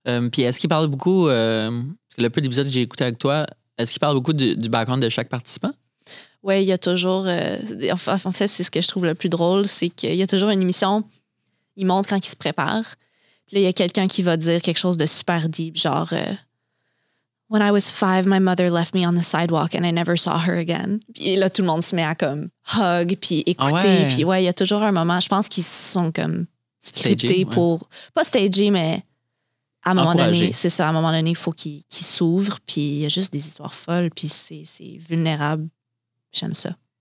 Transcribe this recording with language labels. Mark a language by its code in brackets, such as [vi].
[fr] Puis est-ce qu'il parle beaucoup, parce que le peu d'épisodes que j'ai écouté avec toi, est-ce qu'il parle beaucoup du background de chaque participant? Oui, il y a toujours... en fait, c'est ce que je trouve le plus drôle, c'est qu'il y a toujours une émission, ils montrent quand ils se préparent. Puis là, il y a quelqu'un qui va dire quelque chose de super deep, genre... [en] When I was 5, my mother left me on the sidewalk and I never saw her again. [fr] Puis là, tout le monde se met à comme hug, puis écouter. Ah ouais. Puis ouais, il y a toujours un moment, je pense qu'ils sont comme scriptés Stagé, ouais. pour... Pas stagés, mais à un moment Encouragé. donné, c'est ça, à un moment donné, il faut qu'ils s'ouvrent, puis il y a juste des histoires folles, puis c'est vulnérable. J'aime ça.